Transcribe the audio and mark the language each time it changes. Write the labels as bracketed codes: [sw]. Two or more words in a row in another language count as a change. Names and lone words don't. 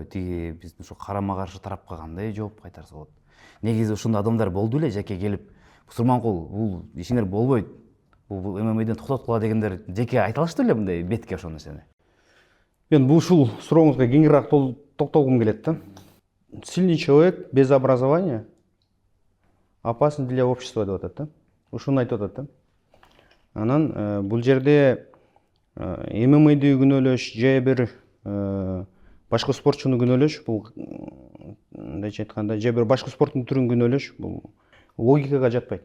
[ky] Тиги биздин ошо карама каршы тарапка кандай жооп кайтарса болот? Негизи ошондой адамдар болду эле жеке келип, Сурманкул, бул ишиңер болбойт, бул ММАден токтоткула дегендер жеке айта алышты эле мындай бетке ошол нерсени? Мен бул ушул сурооңузга кеңирээк токтолгум келет да. [ru] Сильный человек без образования опасен для общества [ky] деп атат да. Ушуну айтып атат да. Анан бул жерде ММАды күнөөлөш же бир башка спортчуну күнөөлөш, бул мындайча айтканда же бир башка спорттун түрүн күнөөлөш, бул логикага жатпайт.